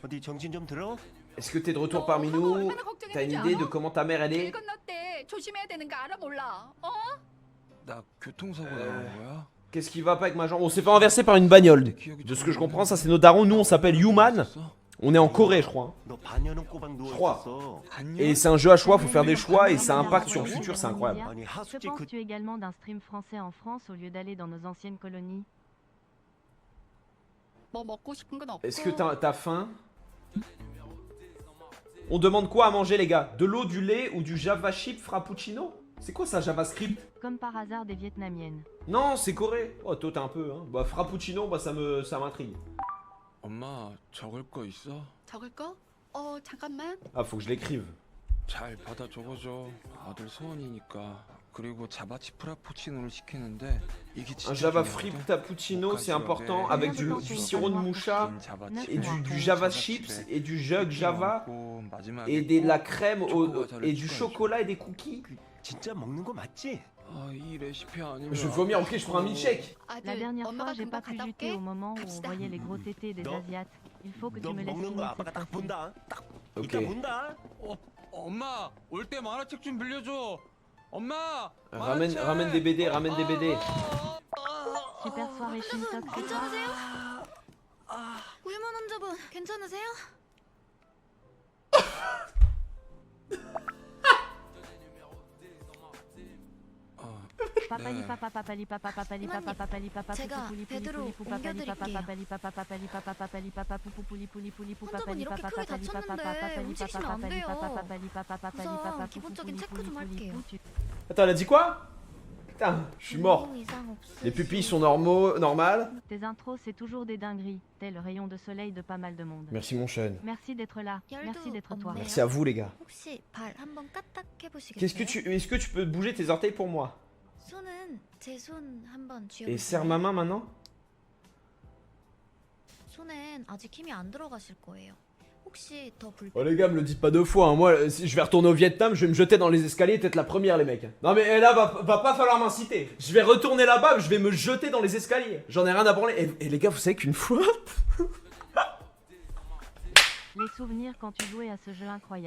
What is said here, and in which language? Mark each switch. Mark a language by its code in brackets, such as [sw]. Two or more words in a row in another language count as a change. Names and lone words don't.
[fr] Est-ce que t'es de retour parmi nous? T'as une idée de comment ta mère elle est? Qu'est-ce qui va pas avec ma jambe? On s'est fait renverser par une bagnole. De ce que je comprends, ça c'est nos darons. Nous on s'appelle Human. On est en Corée, je crois. [ko] 너 반년은 꼬박 누워 [fr] crois. [ko] 있었어. [fr] Et c'est un jeu à choix, faut faire des choix et ça impacte sur le futur, c'est incroyable. [ko] 아니 [fr] Que [ko] 하숙집 그 [fr] penses-tu également d'un stream français en France au lieu d'aller dans nos anciennes colonies? [ko] 뭐 먹고 싶은 건 없고. [fr] Est-ce que t'as faim? On demande quoi à manger, les gars? De l'eau, du lait ou du Java chip frappuccino? C'est quoi ça, JavaScript? Comme par hasard des vietnamiennes. Non, c'est Corée. Oh, toi, t'es un peu, hein. Bah, frappuccino, bah, ça m'intrigue. [ko] 엄마 적을 거 있어? 적을 거? 잠깐만. [fr] Ah, faut que je l'écrive. [ko] 잘 받아 적어줘. 아들 소원이니까. 그리고 자바치 프라푸치노를 시키는데 이게 진짜 [fr] Un Java [ko] 중요하거든. [fr] frip cappuccino, c'est important, avec du sirop de moucha, [ko] 긴 자바치 [fr] et du Java chips, et du jug Java, [ko] 먹고 마지막에 [fr] et de la crème, et du [ko] 추가해줘. [fr] chocolat et des cookies. [ko] 진짜 먹는 거 맞지? 아, 이 레시피 아니면 [fr] Je vais vomir, ok, je prends un milkshake. [ko] 아들, [fr] La dernière fois, [ko] 엄마가 [fr] j'ai [ko] 금방 [fr] pas pu [ko] 갔다 [fr] juter [ko] 올게. [fr] au moment où on [ko] 갑시다. [fr] voyait les gros tétés des Non. Asiates. Il faut que tu [ko] 너 [fr] me laisses [ko] 먹는 [fr] finir [ko] 거 아빠가 [fr] cette [ko] 딱 [fr] fois-ci. [ko] 본다. 딱 [fr] Ok. [ko] 이따 본다. 엄마 올 때 만화책 좀 빌려줘. 엄마 [fr] Ramène des BD, ramène des BD. Super soirée Shintok, c'est toi? [ko] 괜찮으세요? 우유만 환자분 괜찮으세요? Papali papa papali papa papali papa papali papa 제가 pupuli puli 베드로 puli pu papali papa 옮겨드릴게요. papali papa papali papa papali papa pupu puli puli puli pu 환자분 papali 이렇게 papa 크게 papali papa 다쳤는데 papali 움직이시면 papa 안 papali 돼요. papa papali papa papali 우선 papa 기본적인 pupu 체크 puli 좀 puli 할게요. pu. [fr] Attends, elle a dit quoi? Putain, je suis mort. [ko] 이상 없으시죠? [fr] Les pupilles sont normales. Tes intros, c'est toujours des dingueries, tel le rayon de soleil de pas mal de monde. Merci mon chien. Merci d'être là, merci d'être toi. [ko] 없네요. [fr] Merci à vous les gars. [ko] 혹시 발 한번 까딱 해보시겠어요? [fr] Est-ce que tu peux bouger tes orteils pour moi? [ko] 손은 제 손 한번 [fr] Et [ko] 쥐어보세요. [fr] serre ma main maintenant. [ko] 손엔 아직 힘이 안 들어가실 거예요. 혹시 더 불... [fr] Oh les gars, me le dites pas deux fois, hein. Moi si je vais retourner au Vietnam, je vais me jeter dans les escaliers, peut-être la première les mecs. Non mais là va pas falloir m'inciter. Je vais retourner là-bas, je vais me jeter dans les escaliers. J'en ai rien à branler. Et les gars, vous savez qu'une fois... Les souvenirs quand tu jouais à ce jeu incroyable.